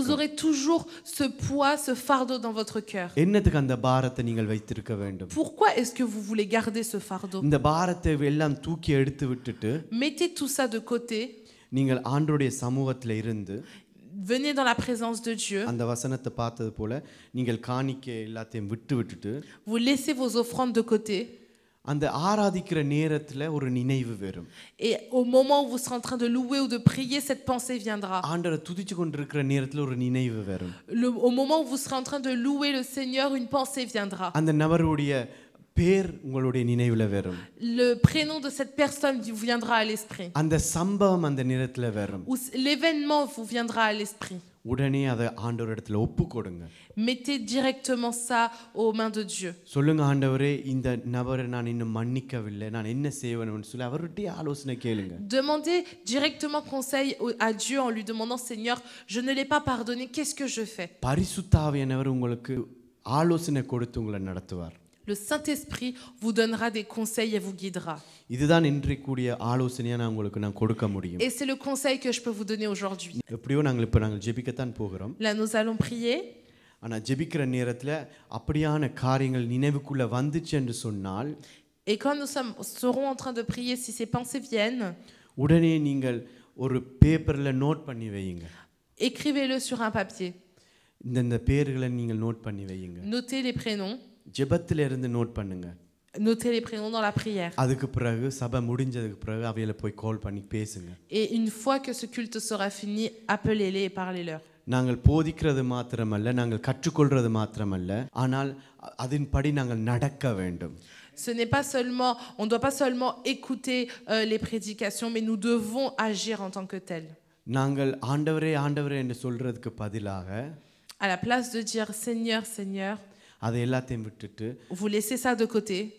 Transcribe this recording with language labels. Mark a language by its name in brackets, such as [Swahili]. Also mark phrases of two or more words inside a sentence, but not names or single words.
[French] Vous aurez toujours ce poids, ce fardeau dans votre cœur. [Tamil] என்னத்துக்கு அந்த பாரத்தை நீங்கள் வைத்திருக்க வேண்டும்? [French] Pourquoi est-ce que vous voulez garder ce fardeau? [Tamil] இந்த பாரத்தை எல்லாம் தூக்கி எடுத்து விட்டுட்டு [French] Mettez tout ça de côté. [Tamil] நீங்கள் ஆண்டவருடைய சமூகத்துல இருந்து [French] Venez dans la présence de Dieu. [Tamil] அந்த வசனத்தை பார்த்தது போல நீங்கள் காணிக்கை எல்லாத்தையும் விட்டுட்டு [French] Vous laissez vos offrandes de côté. [Tamil] அந்த ஆராதிக்கிற நேரத்துல ஒரு நினைவு வரும். [French] Et au moment où vous serez en train de louer ou de prier, cette pensée viendra. [Tamil] ஆண்டவரை துதிச்சு கொண்டிருக்கிற நேரத்துல ஒரு நினைவு வரும். [French] Au moment où vous serez en train de louer le Seigneur, une pensée viendra. [Tamil] அந்த நபருடைய பேர் உங்களுடைய நினைவுல வரும். [French] Le prénom de cette personne vous viendra à l'esprit. [Tamil] அந்த சம்பவம் அந்த நேரத்துல வரும். [French] Ou l'événement vous viendra à l'esprit. [Tamil] உடனே அதை ஆண்டவரிடத்துல ஒப்பு கொடுங்க. [French] Mettez directement ça aux mains de Dieu. [Tamil] சொல்லுங்க, ஆண்டவரே இந்த நபரை நான் இன்னும் மன்னிக்கவில்லை, நான் என்ன செய்வேன்னு சொல்லி அவருடைய ஆலோசனை கேளுங்க. [French] Demandez directement conseil à Dieu en lui demandant, Seigneur, je ne l'ai pas pardonné, qu'est-ce que je fais? [Tamil] பரிசுத்த ஆவியானவர் உங்களுக்கு ஆலோசனை கொடுத்து உங்களை நடத்துவார். [French] Le Saint-Esprit vous donnera des conseils et vous guidera. [Tamil] இதுதான் இன்றைக்கு கூடிய ஆலோசனையை நான் உங்களுக்கு கொடுக்க முடியும். [French] Et c'est le conseil que je peux vous donner aujourd'hui. [Tamil] எப்படியோ நாங்கள் ஜெபிக்கத்தான் போகிறோம். [French] Là nous allons prier. [Tamil] ஆனா ஜெபிக்கிற நேரத்துல அப்படியான காரியங்கள் நினைவுக்குள்ள வந்துச்சு என்று சொன்னால், [French] Et quand nous serons en train de prier, si ces pensées viennent, [Tamil] உடனே நீங்கள் ஒரு பேப்பர்ல நோட் பண்ணி வையுங்க. [French] écrivez-le sur un papier. [Tamil] இந்த பேர்களை நீங்கள் நோட் பண்ணி வையுங்க. [French] Notez les prénoms. [Tamil] ஜெபத்துல இருந்து நோட் பண்ணுங்க. [French] Notez les prénoms dans la prière. [Tamil] அதுக்கு பிறகு சபை முடிஞ்சதுக்கு பிறகு அவையில போய் கால் பண்ணி பேசுங்க. [French] Et une fois que ce culte sera fini, appelez-les et parlez-leur. [Tamil] நாங்கள் போதிக்கிறது மாத்திரமல்ல, நாங்கள் கற்றுக்கொள்றது மாத்திரமல்ல, ஆனால் அதன்படி நாங்கள் நடக்க வேண்டும். [French] Ce n'est pas seulement, on ne doit pas seulement écouter les prédications, mais nous devons agir en tant que tel. [Tamil] நாங்கள் ஆண்டவரே ஆண்டவரே என்று சொல்றதுக்கு பதிலாக, [French] à la place de dire Seigneur, Seigneur, [Tamil] அதை எல்லாத்தையும் விட்டுட்டு [French] vous laissez ça de côté.